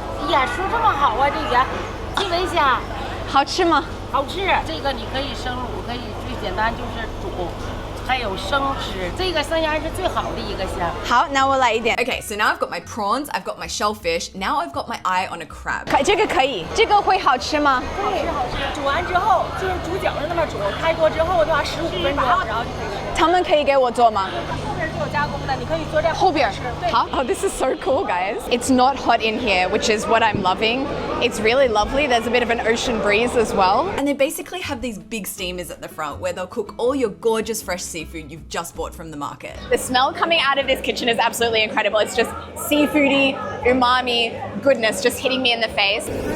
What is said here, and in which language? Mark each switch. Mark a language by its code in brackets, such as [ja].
[zh] 呀，说这么好啊，这个基围虾，好吃吗？好吃。这个你可以生卤，可以最简单就是煮。还有生吃，这个生虾是最好的一个虾。好，那我来一点。 [en] Okay, so now I've got my prawns, I've got my shellfish, now I've got my eye on a crab. [zh] 这个可以，这个会好吃吗？好吃好吃。煮完之后就是煮饺子那么煮，开锅之后的话15分钟，然后就可以吃。他们可以给我做吗？后边是有加工的，你可以做这后边。对。好。 [en] Oh, this is so cool, guys. It's not hot in here, which is what I'm loving. It's really lovely. There's a bit of an ocean breeze as well. And they basically have these big steamers at the front where they'll cook all your gorgeous fresh seafood you've just bought from the market. The smell coming out of this kitchen is absolutely incredible. It's just seafoody, umami goodness just hitting me in the face.